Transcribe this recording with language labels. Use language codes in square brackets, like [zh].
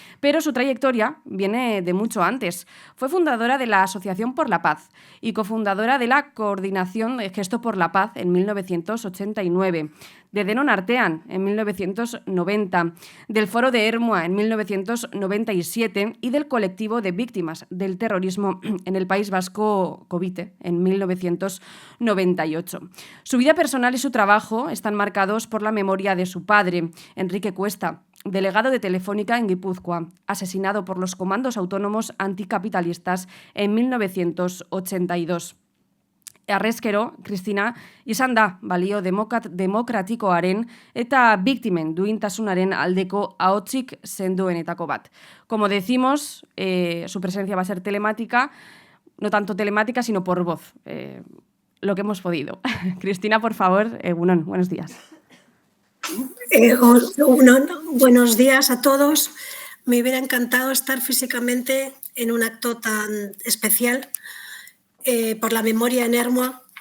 [es] Pero su trayectoria viene de mucho antes. Fue fundadora de la Asociación por la Paz y cofundadora de la Coordinación de Gesto por la Paz en 1989, de Denon Artean en 1990, del Foro de Ermua en 1997 y del Colectivo de Víctimas del Terrorismo en el País Vasco, Covite, en 1998. Su vida personal y su trabajo están marcados por la memoria de su padre, Enrique Cuesta, delegado de Telefónica en Guipúzcoa, asesinado por los comandos autónomos anticapitalistas en 1982. [eu] Arrezkero, Cristina, izan da balio demokratikoaren eta biktimen duintasunaren aldeko ahotsik sendoenetako bat. [es] Como decimos, su presencia va a ser telemática, no tanto telemática, sino por voz, lo que hemos podido. Cristina, por favor, [eu] Egunon, [es] buenos días. [eu] Egunon, [es] buenos días a todos. Me hubiera encantado estar físicamente en un acto tan especial por la memoria en Ermua,